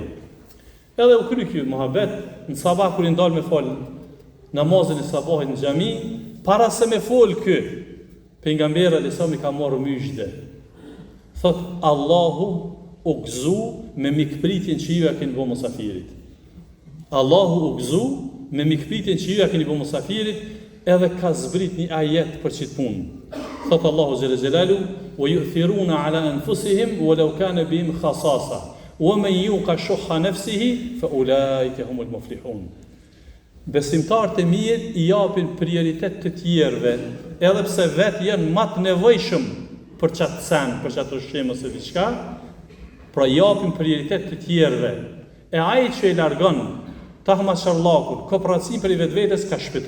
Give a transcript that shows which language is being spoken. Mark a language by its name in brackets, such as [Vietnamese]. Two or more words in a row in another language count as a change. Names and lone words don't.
[Albanian] Edhe u kry kjo muhabet, në sabah kur i ndalë me folë namazin e sabahit në xhami, para se me folë kë, pejgamberi alayhis i ka marrë myshde. Thot, Allahu u gëzu me mikpritjen që ju e keni bërë musafirit. Allahu u gëzu me mikpritjen që ju e keni bërë musafirit, edhe ka zbrit një ajet për qitë punë. Thot Allahu [Arabic] جل جلاله, ويؤثرون على أنفسهم ولو كان بهم خصاصة. ومن يوق شح نفسه فأولئك هم المفلحون. [Albanian] Besimtarët e mirë i japin prioritet të tjerëve, edhe pse vetë janë më të nevojshëm për çatë sen, për çatë ushqim ose diçka, pra japin prioritet të tjerëve. E ai që e largon tahmasharllakun, kooperacion për vetvetes ka shpëtu.